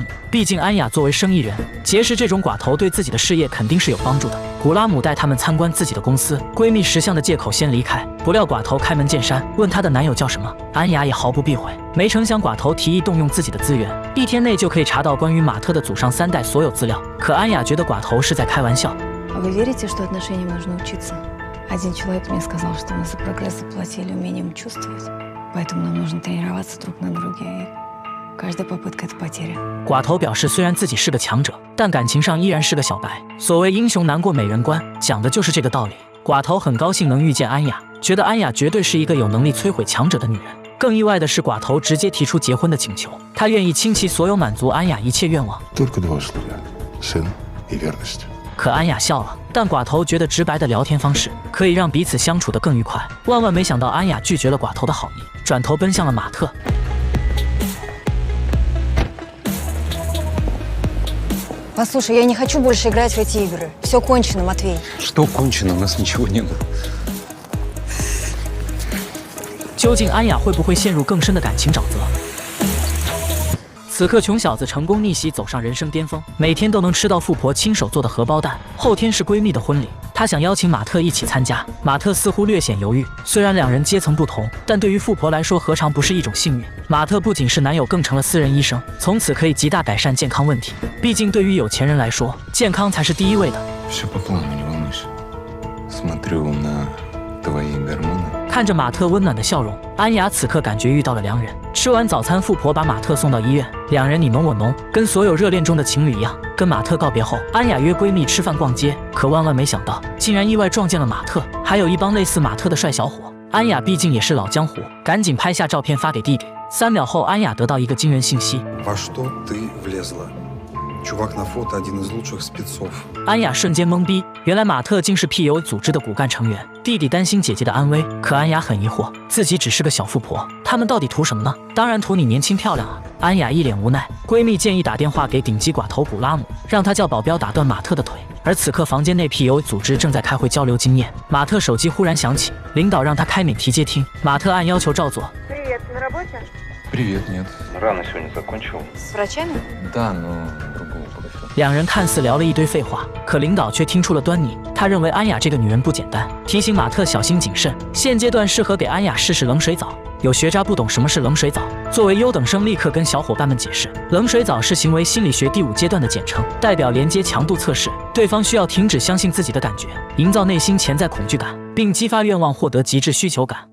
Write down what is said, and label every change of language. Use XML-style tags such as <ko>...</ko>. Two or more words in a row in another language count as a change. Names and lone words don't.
<zh>毕竟安雅作为生意人，结识这种寡头对自己的事业肯定是有帮助的。古拉姆带他们参观自己的公司，闺蜜识相的借口先离开，不料寡头开门见山问她的男友叫什么，安雅也毫不避讳。没成想寡头提议动用自己的资源，1天内就可以查到关于马特的祖上3代所有资料。可安雅觉得寡头是在开玩笑。</zh> <ru>Вы верите, что отношениям можно учиться? Один человек мне сказал, что мы за прогресс заплатили умением чувствовать, поэтому нам нужно тренироваться друг на друге, и каждая попытка — это потеря.</ru> <zh>寡头表示，虽然自己是个强者，但感情上依然是个小白。所谓英雄难过美人关，讲的就是这个道理。寡头很高兴能遇见安雅，觉得安雅绝对是一个有能力摧毁强者的女人。更意外的是，寡头直接提出结婚的请求，他愿意倾其所有满足安雅一切愿望。</zh> <ru>Только два условия: сын и верность.</ru> <zh>可安雅笑了，但寡头觉得直白的聊天方式可以让彼此相处得更愉快。万万没想到，安雅拒绝了寡头的好意，转头奔向了马特。</zh> <ru>Послушай, я не хочу больше играть в эти игры. Все кончено, Матвей. Что кончено? У нас ничего не было.</ru> <zh>究竟安雅会不会陷入更深的感情沼泽？此刻，穷小子成功逆袭，走上人生巅峰，每天都能吃到富婆亲手做的荷包蛋。后天是闺蜜的婚礼，他想邀请马特一起参加。马特似乎略显犹豫，虽然两人阶层不同，但对于富婆来说，何尝不是一种幸运？马特不仅是男友，更成了私人医生，从此可以极大改善健康问题。毕竟，对于有钱人来说，健康才是第一位的。</zh> <ru>Все по плану, не волнуйся. Смотрю на твои гормоны.</ru> <zh>看着马特温暖的笑容，安雅此刻感觉遇到了良人。吃完早餐，富婆把马特送到医院，两人你侬我侬，跟所有热恋中的情侣一样。跟马特告别后，安雅约闺蜜吃饭逛街，可万万没想到，竟然意外撞见了马特，还有一帮类似马特的帅小伙。安雅毕竟也是老江湖，赶紧拍下照片发给弟弟。3秒后，安雅得到一个惊人信息：</zh> <ru>Во что ты влезла? Чувак на фото один из лучших спецов.</ru> <zh>安雅瞬间懵逼，原来马特竟是 PU 组织的骨干成员。弟弟担心姐姐的安危，可安雅很疑惑，自己只是个小富婆，他们到底图什么呢？当然图你年轻漂亮啊！安雅一脸无奈。闺蜜建议打电话给顶级寡头古拉姆，让他叫保镖打断马特的腿。而此刻房间内 PU 组织正在开会交流经验。马特手机忽然响起，领导让他开免提接听，马特按要求照做。</zh> <ru>Привет, нет. Рано сегодня закончил. С врачами? Да, но другого подошел.</ru> <zh>两人看似聊了一堆废话，可领导却听出了端倪。他认为安雅这个女人不简单，提醒马特小心谨慎。现阶段适合给安雅试试冷水澡。有学渣不懂什么是冷水澡，作为优等生立刻跟小伙伴们解释，冷水澡是行为心理学第5阶段的简称，代表连接强度测试，对方需要停止相信自己的感觉，营造内心潜在恐惧感，并激发愿望获得极致需求感。</zh>